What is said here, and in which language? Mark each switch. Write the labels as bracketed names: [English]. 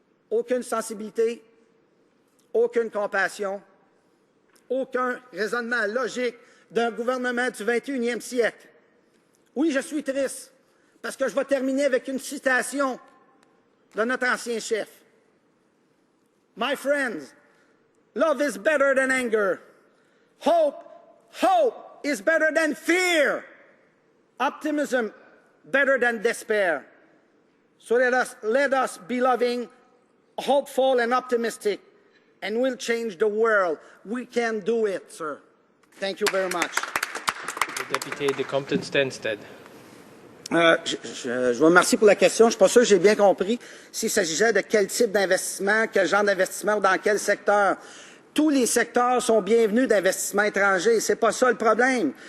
[French] Aucune sensibilité, aucune compassion, aucun raisonnement logique d'un gouvernement du 21e siècle. Oui, je suis triste, parce que je vais terminer avec une citation de notre ancien chef. [English] My friends, love is better than anger. Hope is better than fear. Optimism better than despair. So let us be loving, hopeful and optimistic, and we'll change the world. We can do it, sir. Thank you very much. [French] Le député de Compton-Stanstead. Je vous remercie pour la question. Je ne suis pas sûr que j'ai bien compris s'il s'agissait de quel type d'investissement, quel genre d'investissement ou dans quel secteur. tous les secteurs sont bienvenus d'investissement étranger. C'est pas ça le problème.